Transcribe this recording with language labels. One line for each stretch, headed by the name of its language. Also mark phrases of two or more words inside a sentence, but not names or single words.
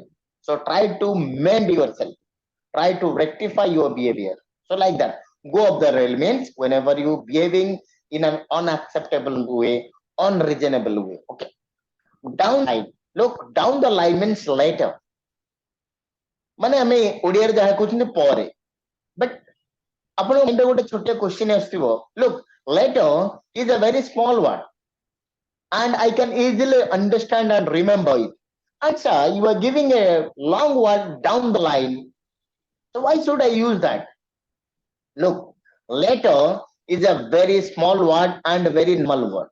English: So try to mend yourself. Try to rectify your behavior. So like that, go off the rail means whenever you behaving in an unacceptable way, unreasonable way. Okay. Down line. Look, down the line means later.
Odia: ମାନେ ଆମେ ଓଡ଼ିଆରେ ଯାହା କହୁଛନ୍ତି ପରେ. But ଆପଣଙ୍କ ମୁଣ୍ଡରେ ଗୋଟେ ଛୋଟ question ଆସିଥିବ.
English: Look, later is a very small word. And I can easily understand and remember it. Acha, you are giving a long word down the line. So why should I use that? Look, later is a very small word and a very normal word.